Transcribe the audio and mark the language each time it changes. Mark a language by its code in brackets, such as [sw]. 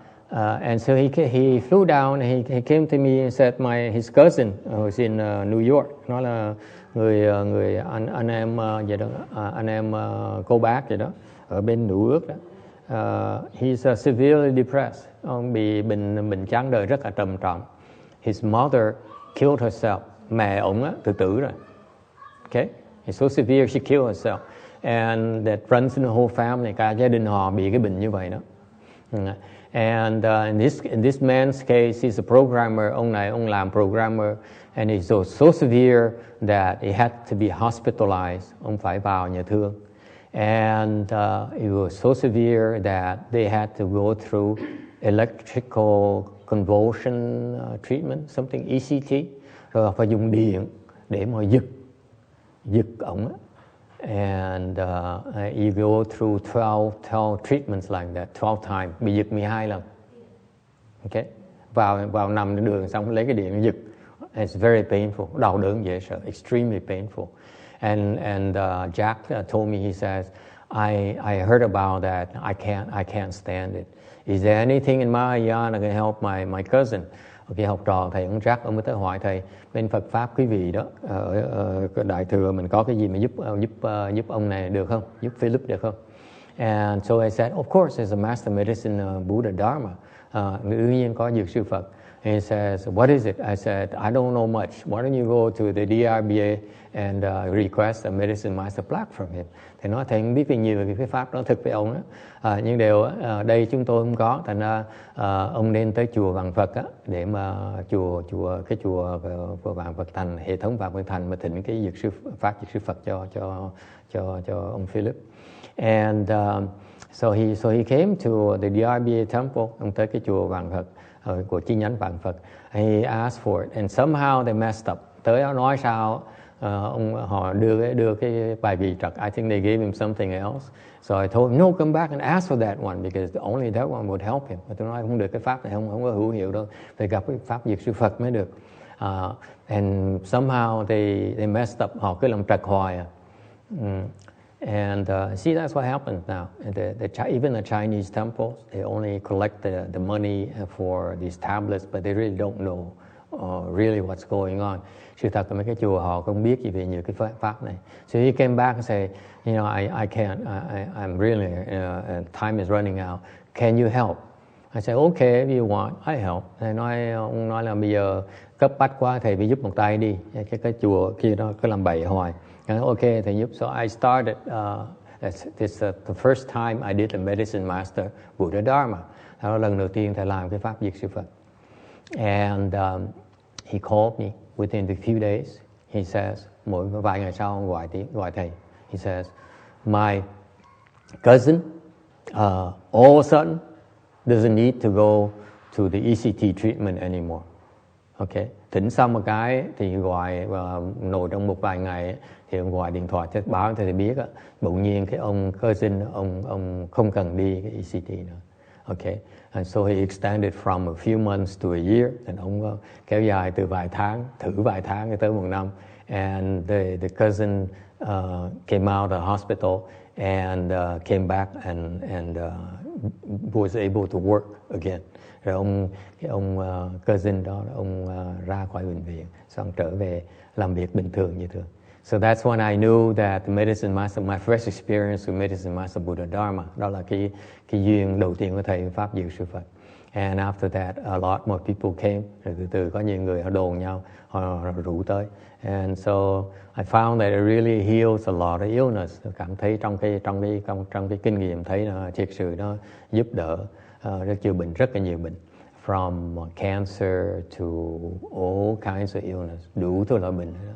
[en] And so he flew down. He came to me and said his cousin was in New York. [vi] Nó là người anh em vậy đó, anh em cô bác vậy đó ở bên New York đó. [en] He's severely depressed. [vi] Ông bị bệnh chán đời rất là trầm trọng. [en] His mother killed herself. [vi] Mẹ ông á tự tử rồi. [en] Okay, it's so severe she killed herself, and that runs in the whole family. [vi] Cả gia đình họ bị cái bệnh như vậy đó. [en] And in this man's case, he's a programmer. [vi] Ông này ông làm programmer, [en] and it's so severe that he had to be hospitalized. [vi] Ông phải vào nhà thương. [en] And it was so severe that they had to go through electrical convulsion treatment, something ECT. [vi] Rồi phải dùng điện để mà giật ổng. [en] And you go through 12 treatments like that, 12 times, [vi] bị giật 12 lần. [en] Okay? [vi] Vào nằm trên đường xong lấy cái điện giật. [en] It's very painful. [vi] Đau đớn dễ sợ, [en] extremely painful. And Jack told me, he says, I heard about that. I can't stand it. Is there anything in Mahayana that can help my cousin? [vi] Okay, học trò thầy ông Jack ông mới tới hỏi thầy, bên Phật pháp quý vị đó ở Đại Thừa mình có cái gì mà giúp ông này được không? Giúp Philip được không? [en] And so I said, of course, as a master medicine Buddha Dharma, [vi] đương nhiên có dược sư Phật. [en] And he says, what is it? I said, I don't know much. Why don't you go to the DRBA and request a medicine master plaque from him? [vi] Thì nói thầy không biết gì nhiều về cái pháp đó thực với ông đó. Nhưng điều đây chúng tôi không có, thành ra ông nên tới chùa Vạn Phật á, để mà chùa Vạn Phật Thành, hệ thống Vạn Phật Thành mà thỉnh cái dược sư Phật cho ông Philip. [en] And so he came to the DRBA temple, [vi] ông tới cái chùa Vạn Phật của chi nhánh Vạn Phật. [en] He asked for it, and somehow they messed up. [vi] Tới nói sao họ đưa cái bài vị trật. [en] I think they gave him something else. So I told him, no, come back and ask for that one, because only that one would help him. [vi] Mà tôi nói không được, cái pháp này không có hữu hiệu đâu, phải gặp cái pháp dược sư Phật mới được. [en] And somehow they messed up. [vi] Họ cứ làm trật hoài. [en] And see, that's what happens now. Even the Chinese temples, they only collect the money for these tablets, but they really don't know really what's going on. [vi] Sự thật là mấy cái chùa họ không biết gì về nhiều cái pháp này. [en] So he came back and said, you know, I can't, I'm really, time is running out. Can you help? I said, okay, if you want, I help. [vi] Ông nói là bây giờ cấp bách quá, thầy phải giúp một tay đi. Cái chùa kia đó cứ làm bậy hoài. Okay, thầy giúp. [en] So I started, this the first time I did a medicine master Buddha Dharma. [vi] Đó là lần đầu tiên thầy làm cái pháp dược sư Phật. [en] And he called me within a few days. He says, [vi] mỗi vài ngày sau ông gọi thầy. [en] He says, my cousin all of a sudden doesn't need to go to the ECT treatment anymore. [vi] Okay, thỉnh xong một cái thì gọi và ngồi trong một vài ngày thì ông gọi điện thoại báo cho thầy biết á, bỗng nhiên cái ông cousin ông không cần đi cái ECT nữa. [en] Okay, and so he extended from a few months to a year, and [vi] ông kéo dài từ vài tháng, thử vài tháng tới một năm. [en] And the cousin came out of the hospital and came back and was able to work again. [vi] Rồi ông cousin đó ông ra khỏi bệnh viện, xong trở về làm việc bình thường như thường. [en] So that's when I knew that the medicine master, my first experience with medicine master Buddha Dharma, [vi] đó là cái duyên đầu tiên của thầy pháp dược sư Phật. [en] And after that, a lot more people came. [vi] Rồi từ từ có nhiều người họ đồn nhau, họ rủ tới. [en] And so I found that it really heals a lot of illness. [vi] Tôi cảm thấy trong cái kinh nghiệm thấy là thiệt sự nó giúp đỡ chữa bệnh rất là nhiều bệnh. [en] From cancer to all kinds of illness, [vi] đủ thứ loại bệnh.